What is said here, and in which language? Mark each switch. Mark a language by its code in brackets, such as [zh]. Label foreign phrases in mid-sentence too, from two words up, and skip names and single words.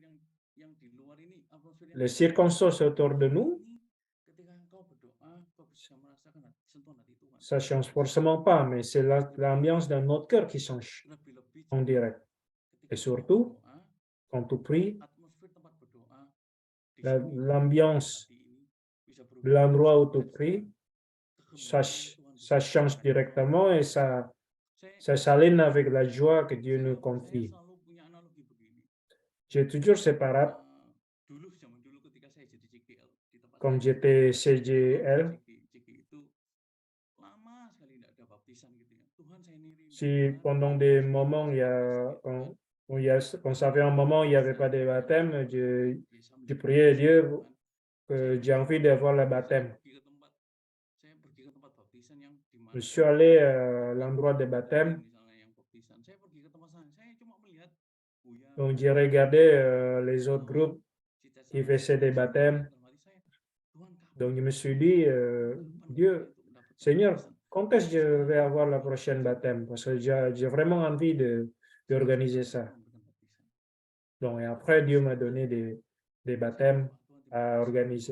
[fr] Les circonstances autour de nous, ça ne change forcément pas, mais c'est l'ambiance de notre cœur qui change en direct. Et surtout, quand tu pries, l'ambiance de l'endroit où tu pries, ça change directement et ça Ça s'aligne avec la joie que Dieu nous [id] Saya [fr] confie. [id] selalu punya analogi begini. [fr] J'ai toujours séparé, [id] Dulu zaman dulu ketika saya jadi CGL di tempat [fr] comme [id] saya, [fr] j'étais CGL, [id] CG itu lama sekali tidak ada baptisan gitu ya. Tuhan saya ini rindu. [fr] si pendant des moments, quand ça fait un moment, il n'y avait pas de baptême, je priais Dieu que j'ai envie d'avoir le baptême. [id] Saya pergi ke tempat baptisan yang di mana [fr] Je suis allé à l'endroit de baptême, [id] misalnya yang baptisan. Saya pergi ke tempat sana, saya cuma melihat Buya, [fr] donc j'ai regardé les autres groupes qui faisaient des baptêmes. Donc je me suis dit, Dieu, Seigneur, quand est-ce que je vais avoir la prochaine baptême? Parce que j'ai vraiment envie d'organiser ça. Donc, et après, Dieu m'a donné des baptêmes à organiser.